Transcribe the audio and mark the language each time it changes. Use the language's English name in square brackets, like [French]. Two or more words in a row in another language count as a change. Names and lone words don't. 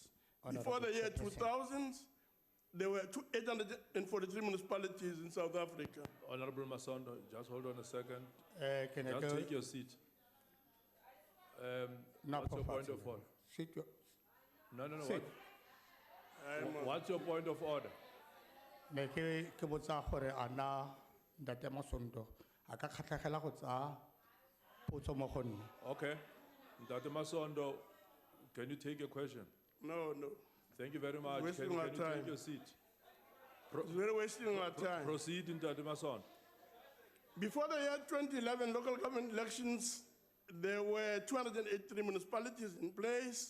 [English] Before the year 2000, there were 843 municipalities in South Africa. Honorable Masondo, just hold on a second. Can I Just go? take your seat. What's your point of order? No. Sit. What's your point of order? [Tswana] Ne ke botsa gore ana Ntate Masondo a ka kgatlhegela go tsaya potso mo go nna. [English] Okay. Ntate Masondo, can you take a question? No. Thank you very much. Wasting Can our you time. take your seat? It's very wasting our time. Proceed, Ntate Masondo. Before the year 2011 local government elections, there were 283 municipalities in place.